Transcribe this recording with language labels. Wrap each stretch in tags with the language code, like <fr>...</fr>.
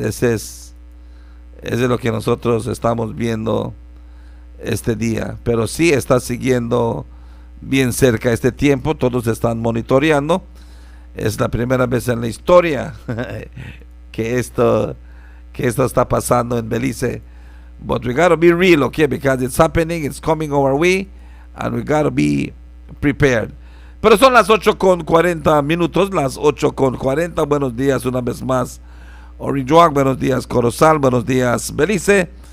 <es>Ese es lo que nosotros estamos viendo este día, pero sí está siguiendo bien cerca este tiempo. Todos están monitoreando. Es la primera vez en la historia que esto está pasando en Belice.</es> <en>But we gotta be real, okay, because it's happening, it's coming our way, and we gotta be prepared.</en> <es>Pero son las 8:40, las 8:40. Buenos días una vez más, Orange Walk, buenos días Corozal, buenos días Belice.</es>